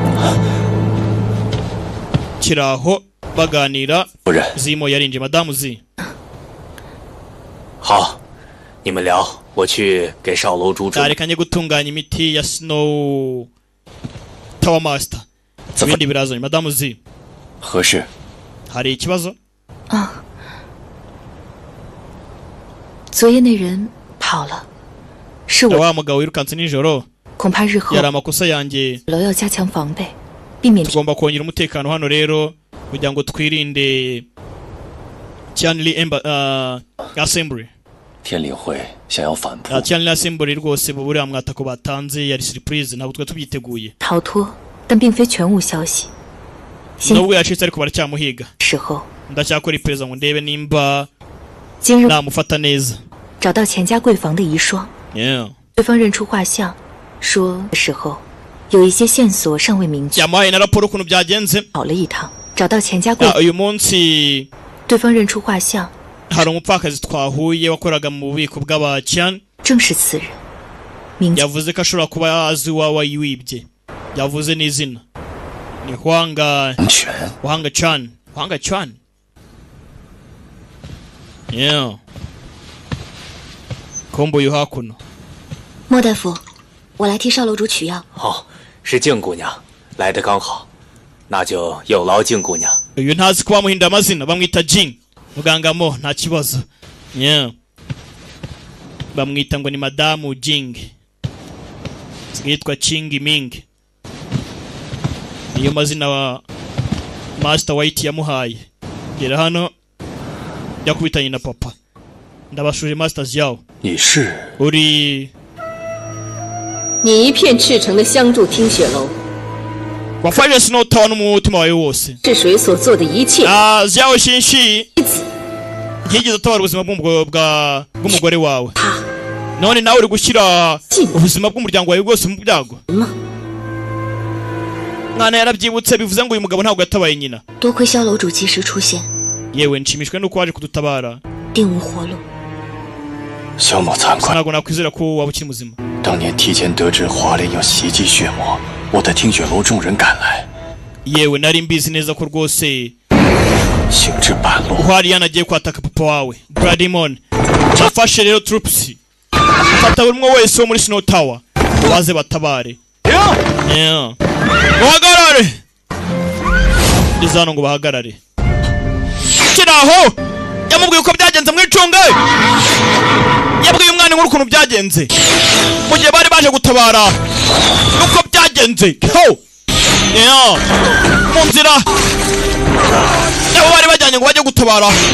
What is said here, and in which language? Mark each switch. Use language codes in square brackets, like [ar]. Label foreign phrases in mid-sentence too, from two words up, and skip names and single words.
[rw] kiraho baganira Zimo yarinje Madamu Zi arekanye gutunganya imiti ya Snow Tower Master ibindi birazanye Madamu Zi hari ikibazo [zh] 昨夜那人跑了，是我。 [rw] wa mugabo wirukanse nijoro [zh] 恐怕日后 [rw] yari amakosa yanjye [zh] 楼要加强防备，避免 [rw] tugomba kongera umutekano hano rero kugira ngo twirinde Tianli Assembly [zh] 天理会想要反扑 [rw] Tianli Assembly rwose buriya mwatako batanze yari surprise ntabwo twe tubyiteguye [zh] 逃脱，但并非全无消息。 [rw] nubwo yacitse ariko baracyamuhiga [zh] 时候 [rw] ndacyakora iperereza ngo ndebe nimba [zh] 今日 [rw] namufata neza [zh] 找到钱家贵房的遗孀， 对方认出画像，说的时候有一些线索尚未明确。 [rw] yamuhaye na raporo ukuntu byagenze [zh] 跑了一趟，找到钱家贵， [rw] uyu munsi [zh] 对方认出画像， [rw] hari umupfakazi twahuye wakoraga mu bubiko bw'abacyane [zh] 正是此人，名字 [rw] yavuze ko ashobora kuba azi uwawe yiwibye yavuze n'izina ni Huanga Chan Huanga Chan kombo yu hakuno [zh] 莫大夫，我来替邵楼主取药。好，是静姑娘，来得刚好，那就有劳静姑娘。 [rw] uyu ntazi ko bamuhinda amazina bamwita Jing muganga Mo nta kibazo bamwita ngo ni Madamu Jing yitwa Ching Ming niyo mazina wa Master White yamuhaye gera hano yakubitanye na papa ndabashuje Masters yao [zh] 你是 [rw] uri [zh] 你一片赤诚的相助听雪楼， [rw] wafashe Snow Tower n'umutima wawe wose [zh] 是谁所做的一切？ [rw] Xiao Xinshi ntiyigeze atabara ubuzima bw'umugore wawe none nawe uri gushyira ubuzima bw'umuryango wawe bwose mu byago mwana yarabyibutse bivuze ngo uyu mugabo ntabwo yatabaye nyina [zh] 多亏萧楼主及时出现， [rw] yewe nshimishwe nuko waje kudutabara [zh] 定无活路。萧某惭愧， [rw] ntabwo nakwizera ko waba ukiri muzima [zh] 当年提前得知华莲要袭击血魔，我的听雪楼众人赶来， [rw] yewe nari mbizi neza ko rwose [zh] 行至半路， [rw] uhari yanagiye kwataka papa wawe Bradimon nafashe rero troops fata buri umwe wese wo muri Snow Tower baze batabare bahagarare izano ngo bahagarare kiraho yamubwiye uko byagenze mwicunga yabwiye umwana inkuru ukuntu byagenze mu gihe bari baje gutabara uko byagenze ho mu nzira nibo bari bajyanye ngo bajye gutabara